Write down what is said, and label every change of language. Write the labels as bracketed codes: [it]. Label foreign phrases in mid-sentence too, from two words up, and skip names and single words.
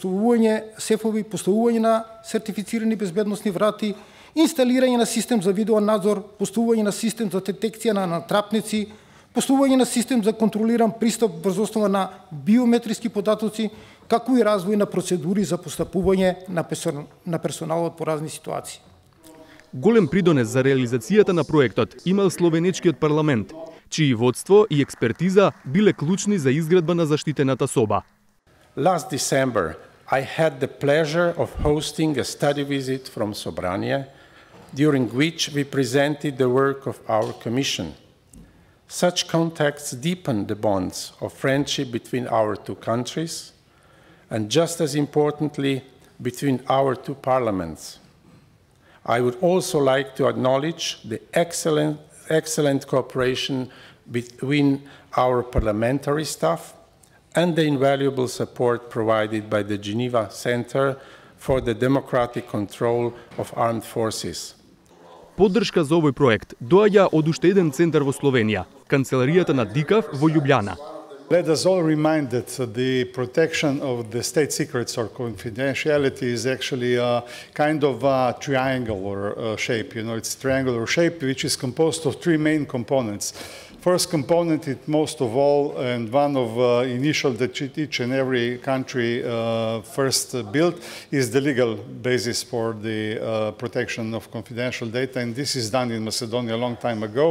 [mk] поставување на сертифицирани безбедносни врати, инсталирање на систем за видеонадзор, поставување на систем за детекција на натрапници, поставување на систем за контролиран пристап врз основа на биометриски податоци, како и развој на процедури за постапување на персоналот по разни ситуации. Голем придонес за реализацијата на проектот имал словенечкиот парламент, чии водство и експертиза биле клучни за изградба на заштитената соба. [en] Last December, I had the pleasure of hosting a study visit from Sobranie, during which we presented the work of our commission. Such contacts deepen the bonds of friendship between our two countries, and just as importantly, between our two parliaments. I would also like to acknowledge the excellent cooperation between our parliamentary staff and the invaluable support provided by the Geneva Center for the Democratic Control of Armed Forces. [mk] Поддршка за овој проект доаѓа од уште еден центар во Словенија, канцеларијата на ДИКАВ во Љубљана. [en] Let us all remind that the protection of the state secrets or confidentiality is actually a kind of a triangle or shape. You know, it's triangular shape which is composed of three main components. First component, it most of all, and one of initial that each and every country first built, is the legal basis for the protection of confidential data, and this is done in Macedonia a long time ago.